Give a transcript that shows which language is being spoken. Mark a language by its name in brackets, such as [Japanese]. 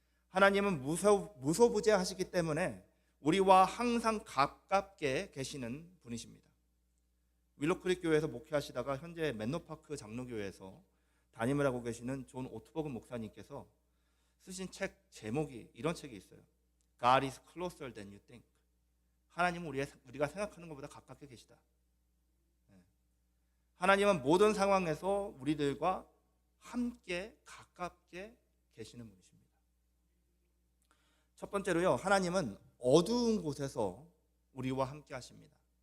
[Korean] 하나님은 무소부재하시기 때문에 우리와 항상 가깝게 계시는 분이십니다. 윌로크릭 교회에서 목회하시다가 현재 맨노파크 장로교회에서 담임을 하고 계시는 존 오트버그 목사님께서 쓰신 책 제목이 이런 책이 있어요. [English] God is closer than you think. [Korean] 하나님은 우리가 생각하는 것보다 가깝게 계시다. 하나님은 모든 상황에서 우리들과 함께 가깝게 계시는 분이십니다. 첫 번째로요, 하나님은 어두운 곳에서 우리와 함께 하십니다.